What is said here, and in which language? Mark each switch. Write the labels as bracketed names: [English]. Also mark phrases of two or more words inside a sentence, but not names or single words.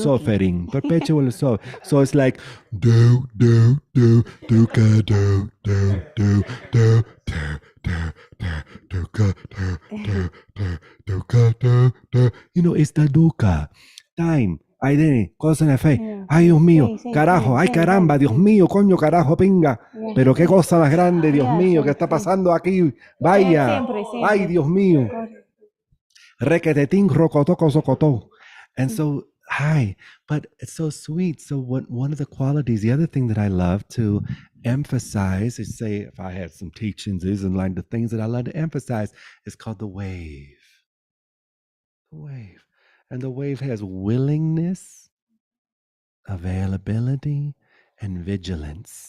[English] suffering, perpetual suffering. So it's like do dukkha dukkha. You know, it's the dukkha. Time, identity, cause and effect. [Spanish] Ay, Dios mío, carajo, ay, caramba, Dios mío, coño, carajo, pinga. Pero qué cosa más grande, Dios mío, ¿qué está pasando aquí? Vaya, ay, Dios mío. Requetetín, rocotoco, socotó. [English] And so, hi, but it's so sweet. So, one of the qualities, the other thing that I love to emphasize is, say, if I had some teachings, is and like the things that I love to emphasize is called the wave. The wave. And the wave has willingness, availability, and vigilance.